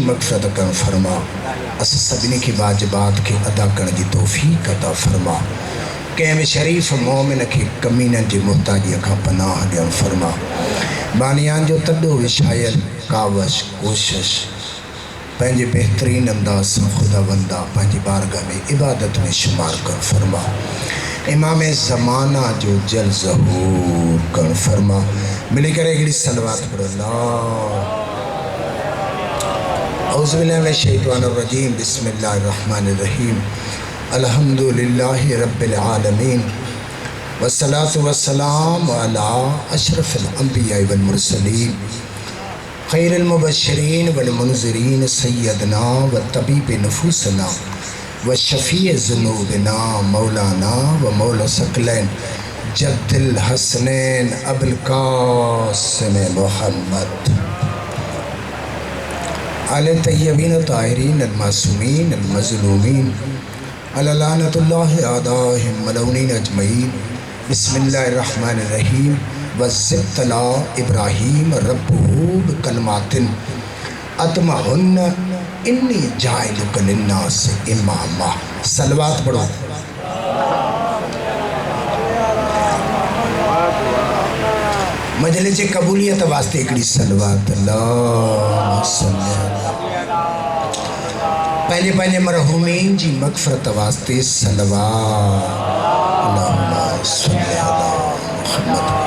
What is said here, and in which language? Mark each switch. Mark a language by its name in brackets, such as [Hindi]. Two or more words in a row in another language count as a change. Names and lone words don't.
[Sindhi] मग़फ़िरत करणु फरमा, अस सभिनी खे वाजिबात खे अदा करण जी तौफ़ीक़ अता फरमा, कंहिं बि शरीफ़ मोमिन खे कमीननि जी मुहताजीअ खां पनाह ॾियणु फरमा, बानियान जो तॾो विछायल कावश कोशिश पंहिंजे बहितरीन अंदाज़ सां खुदावंदा पंहिंजी बारगाह में इबादत में शुमार करणु फरमा, इमाम ज़माना जो जल ज़हूर करणु फरमा। मिली करे हिकिड़ी सलवात पढ़ो। [Arabic] أعوذ بالله من الشيطان الرجيم. بسم الله الرحمن الرحيم۔ الحمد لله رب العالمين والصلاة والسلام على أشرف الأنبياء والمرسلين خير المبشرين والمنذرين سيدنا وطبيب نفوسنا وشفيع ذنوبنا مولانا ومولى الثقلين جد الحسنين أبو القاسم محمد آله الطيبين الطاهرين المعصومين المظلومين ألا لعنة الله أعدائهم الملعونين أجمعين. بسم الله الرحمن الرحيم۔ وإذ ابتلى إبراهيم ربه بكلمات فأتمهن إني جاعلك للناس إماما. [Sindhi] सलवात पढ़ो। मजलिस कबूलियत वास्ते हिकिड़ी सलवात। पंहिंजे पंहिंजे मरहूमीन जी मग़फ़िरत वास्ते सलवात।